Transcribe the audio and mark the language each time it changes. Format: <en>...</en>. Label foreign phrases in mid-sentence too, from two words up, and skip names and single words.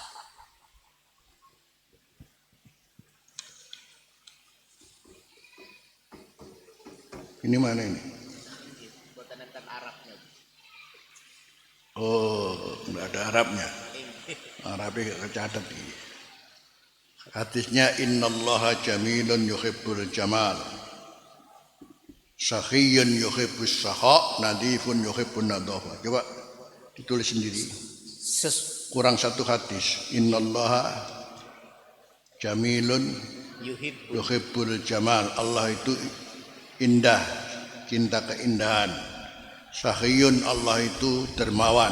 <id>Ini mana ini? Oh, enggak ada Arabnya. Arabnya enggak kecatat ini.</id> <ar>Hadisnya إن الله جميل يحب الجمال. سخي يحب السخاء نظيف يحب النظافة.</ar> <id>Coba ditulis sendiri. Kurang satu hadis.</id> <ar>إن الله جميل يحب الجمال.</ar> <id>Allah itu indah, cinta keindahan. Sakhiyun, Allah itu dermawan.</id>